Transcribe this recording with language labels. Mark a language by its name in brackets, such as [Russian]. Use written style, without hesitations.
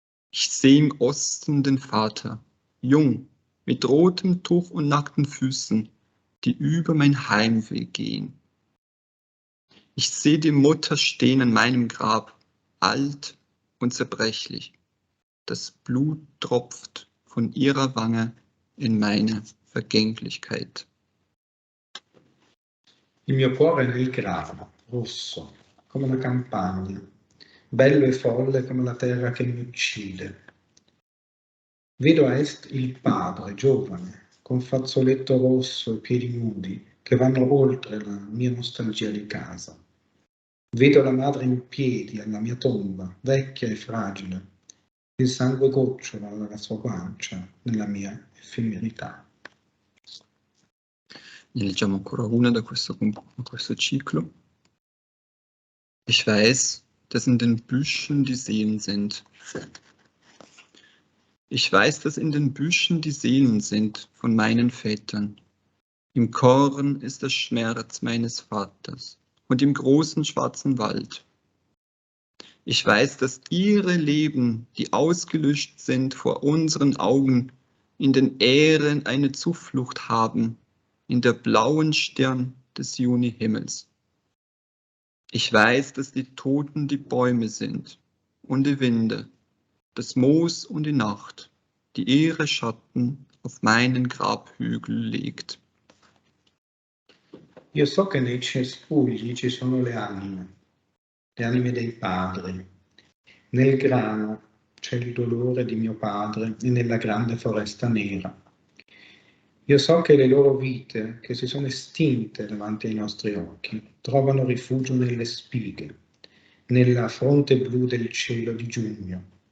[German] Ich sehe im Osten den Vater, jung, mit rotem Tuch und nackten Füßen, die über mein Heimweg gehen. Ich sehe die Mutter stehen an meinem Grab, alt und zerbrechlich. Das Blut tropft von ihrer Wange in meine Vergänglichkeit. [Italian] Il mio cuore è nel grano, rosso, come la campagna, bello e folle come la terra che mi uccide. Vedo a est il padre, giovane, con fazzoletto rosso e piedi nudi, che vanno oltre la mia nostalgia di casa. Vedo la madre in piedi alla mia tomba, vecchia e fragile. Il sangue gocciola dalla sua guancia nella mia effemerità. Ne leggiamo ancora una da questo ciclo. [German] Ich weiß, dass in den Büschen die Seelen sind. Ich weiß, dass in den Büschen die Seelen sind von meinen Vätern. Im Korn ist der Schmerz meines Vaters und im großen schwarzen Wald. Ich weiß, dass ihre Leben, die ausgelöscht sind vor unseren Augen, in den Ähren eine Zuflucht haben, in der blauen Stirn des Junihimmels. Ich weiß, dass die Toten die Bäume sind und die Winde, das Moos und die Nacht, die ihre Schatten auf meinen Grabhügel legt. [Italian] Io so che nei cespugli ci sono le anime dei padri. Nel grano c'è il dolore di mio padre e nella grande foresta nera. Io so che le loro vite, che si sono estinte davanti ai nostri occhi, trovano rifugio nelle spighe, nella fronte blu del cielo di giugno.